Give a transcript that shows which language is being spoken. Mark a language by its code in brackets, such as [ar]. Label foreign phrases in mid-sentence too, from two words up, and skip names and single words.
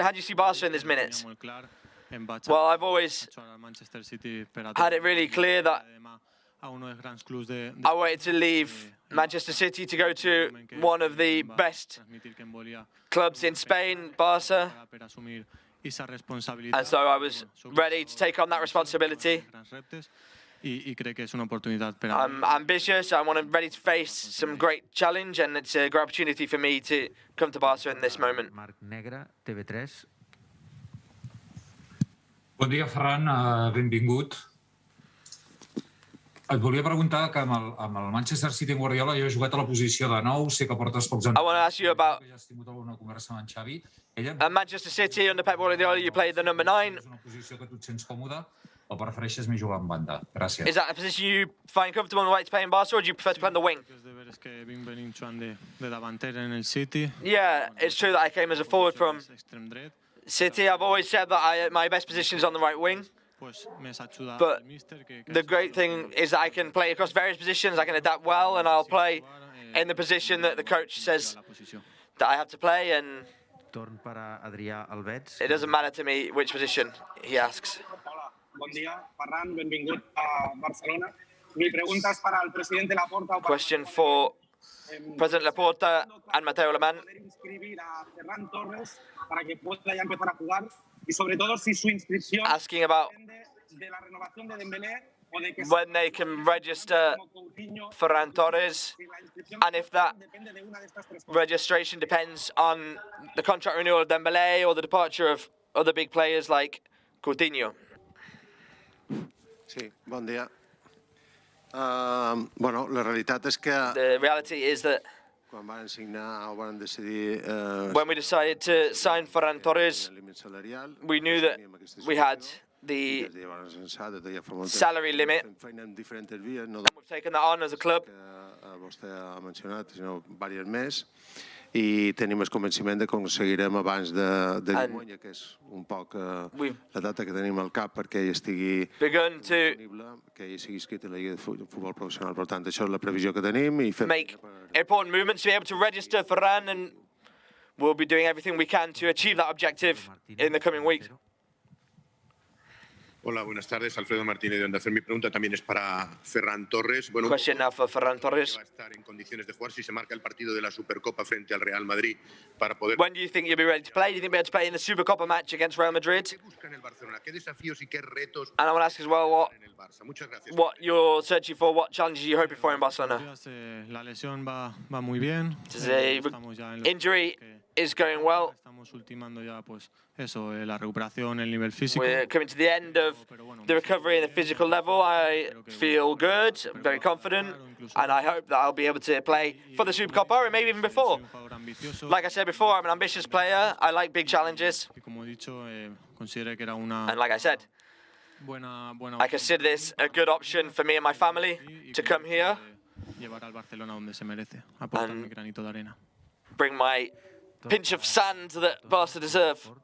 [en] How do you see Barca in these minutes? Well, I've always had it really clear that I wanted to leave Manchester City to go to one of the best clubs in Spain, Barca. And so I was ready to take on that responsibility. I'm ambitious, I'm ready to face some great challenge, and it's a great opportunity for me to come to Barca in this moment. [ca] Bon dia, Ferran, benvingut. Et volia preguntar que amb el Manchester City en Guardiola jo he jugat a la posició de 9, sé que portes pocs anys. [en] I want to ask you about [ca] alguna conversa amb en Xavi. [en] At Manchester City under Pep Guardiola, you played the number 9. [ca] És una posició que tu et sents còmode o prefereixes més jugar en banda? Gràcies. [en] Is that a position you find comfortable and like to play in Barca, or do you prefer to play on the wing? Yeah, it's true that I came as a forward from City, I've always said that my best position is on the right wing. But the great thing is that I can play across various positions, I can adapt well, and I'll play in the position that the coach says that I have to play, and it doesn't matter to me which position he asks. [ca] Hola, bon dia. Ferran, benvingut a Barcelona. Mi pregunta és per al president Laporta. [en] Question for President Laporta and Mateo Alemán. [es] Inscribir a Ferran Torres para que pueda ya empezar a jugar y sobre todo si su inscripción [en] asking about [es] de la renovación de Dembélé o de que [en] when they can register Ferran Torres, and if that registration depends on the contract renewal of Dembélé or the departure of other big players like Coutinho. [ca] Sí, bon dia. Bueno, la realitat és que [en] the reality is that [ca] quan van signar o van decidir [en] when we decided to sign Ferran Torres, we knew that we had the salary limit, and we've taken that on as a club. [ca] Vostè ha mencionat, sinó diverses més, i tenim el convenciment que aconseguirem abans de Llimona, que és un poc la data que tenim al cap perquè ell estigui disponible, que ell sigui inscrit a la Lliga de Futbol Professional. Per tant, això és la previsió que tenim. [en] Make important movements to be able to register Ferran, and we'll be doing everything we can to achieve that objective in the coming weeks. [es] Hola, buenas tardes. Alfredo Martínez de Onda Cero. Mi pregunta también es para Ferran Torres. Bueno, [en] question now for Ferran Torres. [es] Va a estar en condiciones de jugar si se marca el partido de la Supercopa frente al Real Madrid para poder. [en] When do you think you'll be ready to play? Do you think you'll be able to play in the Supercopa match against Real Madrid? [es] ¿Qué busca en el Barcelona? ¿Qué desafíos y qué retos? [en] And I want to ask as well what you're searching for, what challenges you're hoping for in Barcelona. [es] La lesión va muy bien. [en] Injury is going well. [es] Estamos ultimando ya, pues eso, la recuperación, el nivel físico. [en] We're coming to the end of the recovery in the physical level. I feel good, very confident, and I hope that I'll be able to play for the Supercopa or maybe even before. Like I said before, I'm an ambitious player. I like big challenges. And like I said, I consider this a good option for me and my family to come here and bring my pinch of sand that Barca deserve.